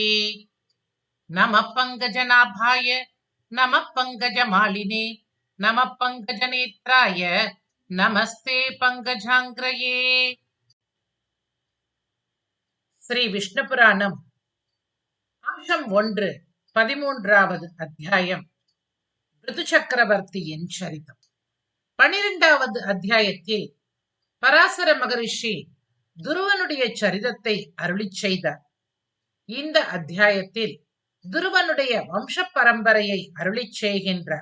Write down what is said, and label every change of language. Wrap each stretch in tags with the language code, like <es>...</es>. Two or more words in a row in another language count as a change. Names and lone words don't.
<sa>नमः पंकजनाभाय नमः पंकजमालिने नमः पंकजनेत्राय नमस्ते पंकजांग्रये।</sa> <ta>श्री विष्णु पुराणम अंशम 1 13வது அத்தியாயம் ரிது சக்கரவர்த்தியின் சரிதம். 12வது அத்தியாயத்தில் பராசர மகரிஷி துருவனுடைய சரிதத்தை அருளிச் செய்தார். இந்த அத்தியாயத்தில் துருவனுடைய வம்ச பரம்பரையை அருளிச் செய்கின்றார்.</ta>